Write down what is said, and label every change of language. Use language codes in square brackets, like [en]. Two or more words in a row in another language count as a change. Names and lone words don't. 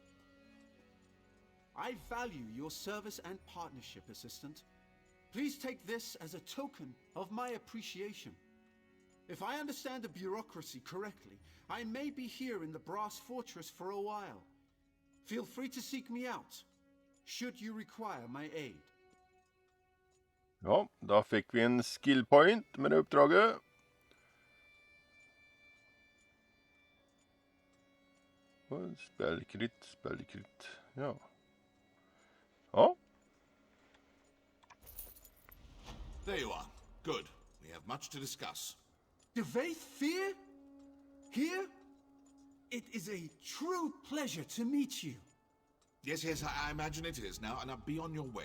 [en] I value your service and partnership, Assistant. Please take this as a token of my appreciation. If I understand the bureaucracy correctly, I may be here in the Brass Fortress for a while. Feel free to seek me out, should you require my aid. [no] Ja, da fikk vi en [en] skill point [no] med det uppdraget. Spellkritt, ja. Ja. [en] There you are. Good. We have much to discuss. Do they fear? Here? It is a true pleasure to meet you. Yes, I imagine it is now, and I'll be on your way.